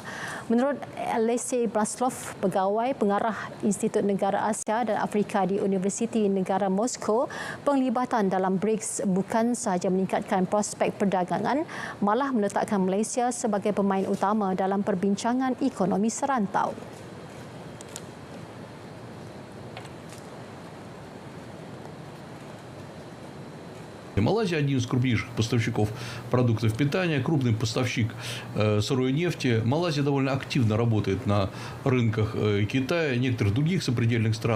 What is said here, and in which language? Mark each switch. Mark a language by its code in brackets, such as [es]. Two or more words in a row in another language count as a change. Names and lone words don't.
[ms] Menurut Alexei Blaslov, pegawai pengarah Institut Negara Asia dan Afrika di Universiti Negara Moskow, penglibatan dalam BRICS bukan sahaja meningkatkan prospek perdagangan, malah meletakkan Malaysia sebagai pemain utama dalam perbincangan ekonomi serantau. [ru] Малайзия один из крупнейших поставщиков продуктов питания, крупный поставщик сырой нефти. Малайзия довольно активно работает на рынках Китая и некоторых других сопредельных стран.